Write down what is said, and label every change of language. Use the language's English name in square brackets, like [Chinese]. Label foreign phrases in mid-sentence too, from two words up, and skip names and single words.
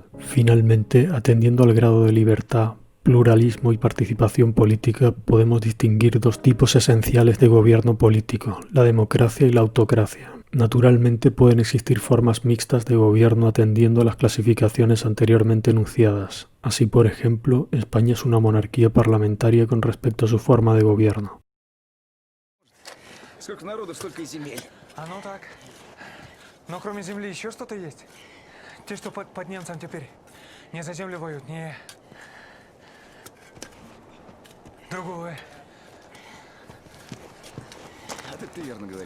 [Spanish] Finalmente, atendiendo al grado de libertad, pluralismo y participación política, podemos distinguir dos tipos esenciales de gobierno político: la democracia y la autocracia. Naturalmente pueden existir formas mixtas de gobierno atendiendo a las clasificaciones anteriormente enunciadas. Así, por ejemplo, España es una monarquía parlamentaria con respecto a su forma de gobierno. [Russian] Сколько народу, столько и земель. А ну так. Но кроме земли еще что-то есть? Те, что под немцам теперь не за землю воюют, не... Другое. А ты верно говоришь.